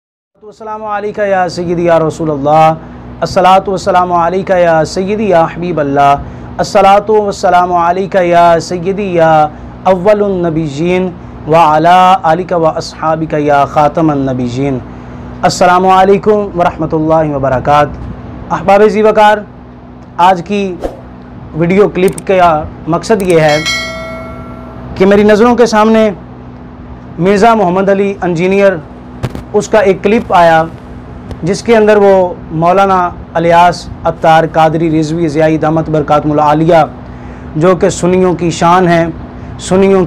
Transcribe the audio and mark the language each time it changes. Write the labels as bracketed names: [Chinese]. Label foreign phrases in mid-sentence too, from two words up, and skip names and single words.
[Arabic] السلام عليك يا سيدي يا رسول الله، الصلاة والسلام عليك يا سيدي يا حبيب الله، الصلاة والسلام عليك يا سيدي يا أول النبيين وعلى آلك وأصحابك يا خاتم النبيين. السلام عليكم ورحمة الله وبركاته. [Urdu] احباب ذی وقار، آج کی ویڈیو کلپ کا مقصد یہ ہے کہ میری نظروں کے سامنے مرزا محمد علی انجینئر اس کا ایک کلپ آیا جس کے اندر وہ مولانا الیاس عطار قادری رضوی ضیائی [Arabic] دامت بركاتهم العالية, [Urdu] جو کہ سنیوں کی شان ہے، سنیوں